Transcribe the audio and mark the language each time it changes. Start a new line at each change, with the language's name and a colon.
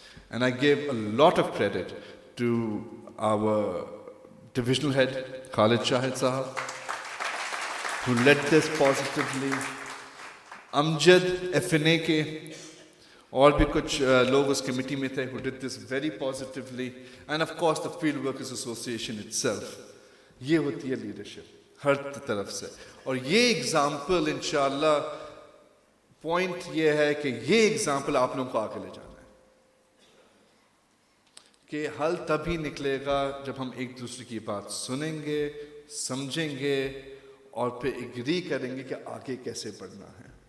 English: And I give a lot of credit to our divisional head Khalid Shahid صاحب who led this positively.
Urdu: Amjad FNA کے اور بھی کچھ لوگ اس کمیٹی میں تھے
English: who did this very positively. And of course the Field Workers Association itself.
Urdu: یہ ہوتی ہے لیڈرشپ ہر طرف سے. اور یہ ایگزامپل انشاءاللہ پوائنٹ یہ ہے کہ یہ ایگزامپل آپ لوگوں کو آگے لے جانا ہے کہ حل تبھی نکلے گا جب ہم ایک دوسرے کی بات سنیں گے، سمجھیں گے اور پھر اگری کریں گے کہ آگے کیسے بڑھنا ہے.